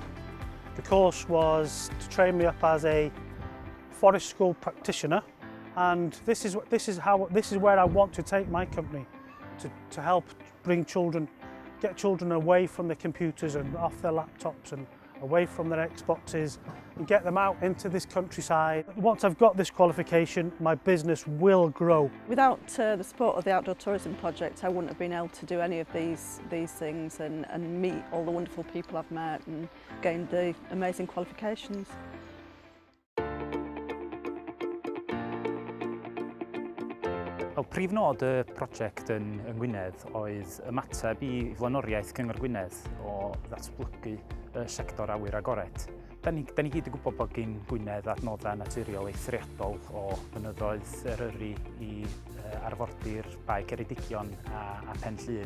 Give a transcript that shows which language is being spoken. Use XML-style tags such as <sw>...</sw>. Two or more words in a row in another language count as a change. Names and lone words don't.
<en>The course was to train me up as a forest school practitioner, and this is where I want to take my company, to help bring children get children away from their computers and off their laptops and away from their Xboxes and get them out into this countryside. Once I've got this qualification, my business will grow. Without the support of the Outdoor Tourism Project, I wouldn't have been able to do any of these things and meet all the wonderful people I've met and gained the amazing qualifications.</en> <cy>Wel, prif nod y prosiect yn Gwynedd oedd ymateb i flaenoriaeth Cyngor Gwynedd o ddatblygu y sector awyr agored. Da ni gyd yn gwybod bod gen Gwynedd adnoddau naturiol eithriadol o fynyddoedd Eryri i arfordir Bae Ceredigion a Pen Llŷn.</cy>